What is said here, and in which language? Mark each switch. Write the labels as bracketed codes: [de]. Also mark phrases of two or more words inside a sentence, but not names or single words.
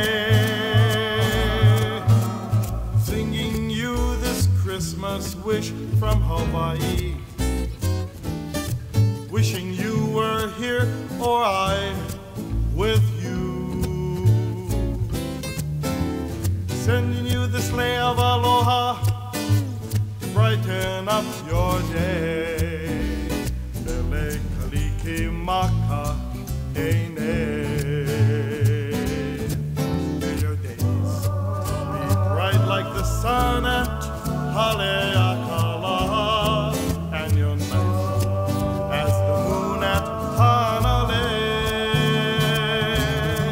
[en] Singing you this Christmas wish from Hawaii, wishing you were here or I with you. Sending you this lei of aloha to brighten up your day. [haw] Mele kaliki maka ene. [en] May your days be bright like the sun at Haleakala, and your nights as the moon at Hanalei.